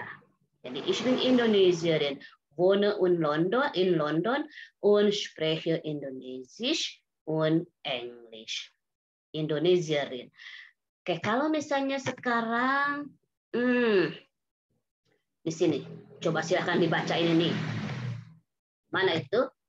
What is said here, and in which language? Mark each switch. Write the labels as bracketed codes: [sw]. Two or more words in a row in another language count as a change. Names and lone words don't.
[de] Jadi ich bin Indonesierin, wohne in London und spreche Indonesisch und Englisch. Indonesiarin. [id] Oke, kalau misalnya sekarang di sini, coba silakan dibaca ini nih. Mana itu?